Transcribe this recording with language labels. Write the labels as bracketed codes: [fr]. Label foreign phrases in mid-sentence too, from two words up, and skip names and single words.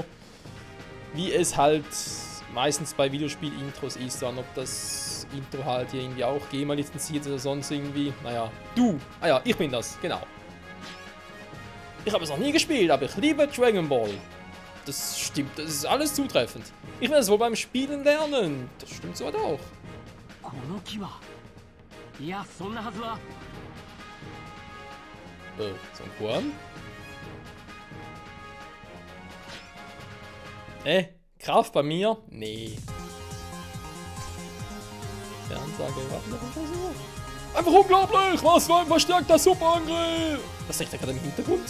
[de] Wie es halt meistens bei Videospiel-Intros ist, dann ob das Intro halt hier irgendwie auch GEMA lizenziert oder sonst irgendwie. Naja, du! Ah ja, ich bin das, genau. Ich habe es noch nie gespielt, aber ich liebe Dragon Ball. Das stimmt, das ist alles zutreffend. Ich will es wohl beim Spielen lernen. Das stimmt so auch. [ja] この木は。いや、そんなはずは。 [de] So ein Korn. Kraft bei mir? Nee. Fernsage, warte noch ein Versuch. Einfach unglaublich! Was für ein verstärkter Superangriff! Was sagt der gerade im Hintergrund?